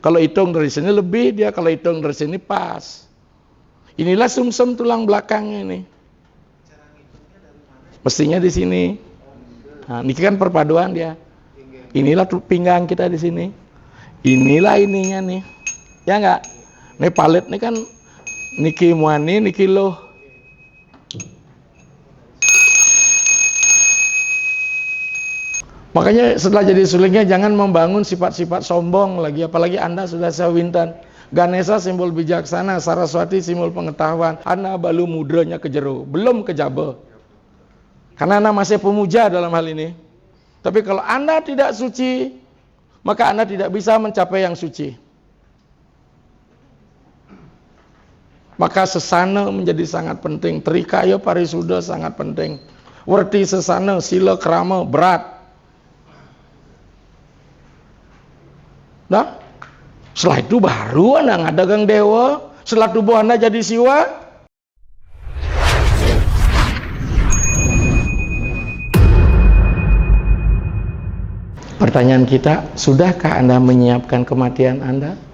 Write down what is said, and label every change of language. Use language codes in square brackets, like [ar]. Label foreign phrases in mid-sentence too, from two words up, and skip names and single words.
[id] Kalau hitung dari sini lebih dia, kalau hitung dari sini pas. Inilah sumsum tulang belakangnya nih. Mestinya di sini. Nah, ini kan perpaduan dia. Inilah pinggang kita di sini. Inilah ininya nih. Ya enggak? Nih palet nih kan [ban] niki muani, [id] niki loh. Makanya setelah jadi sulingnya jangan membangun sifat-sifat sombong lagi, apalagi Anda sudah sawintan. Ganesha simbol bijaksana, Saraswati simbol pengetahuan. Anda balu mudranya ke jero, belum ke jaba. Karena Anda masih pemuja dalam hal ini. Tapi kalau Anda tidak suci, maka Anda tidak bisa mencapai yang suci. Maka sesana menjadi sangat penting. Trikaya parisuda sangat penting. Werti sesana, sila krama berat. Nah, setelah itu baru Anda ngadagang dewa. Setelah tubuh Anda jadi siwa. Pertanyaan kita, sudahkah Anda menyiapkan kematian Anda?